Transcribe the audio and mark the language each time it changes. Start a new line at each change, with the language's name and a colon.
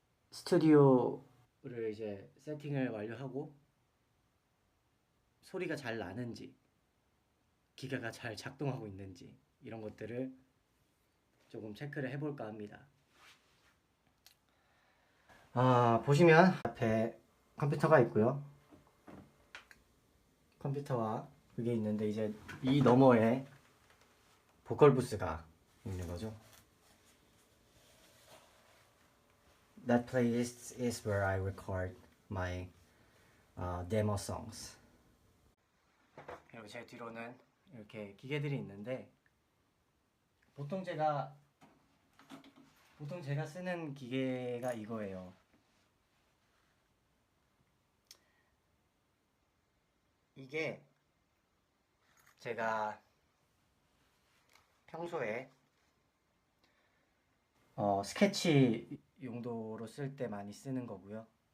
Korean: 스튜디오를 이제 세팅을 완료하고 소리가 잘 나는지, 기계가 잘 작동하고 있는지 이런 것들을 조금 체크를 해볼까 합니다. 보시면 앞에 컴퓨터가 있고요. 컴퓨터와 그게 있는데 이제 이 너머에 보컬 부스가 있는 거죠.
English: That playlist is where I record my demo songs.
Korean: 그리고 제 뒤로는 이렇게 기계들이 있는데 보통 제가 쓰는 기계가 이거예요. 이게 제가 평소에 스케치 용도로 쓸 때 많이 쓰는 거고요.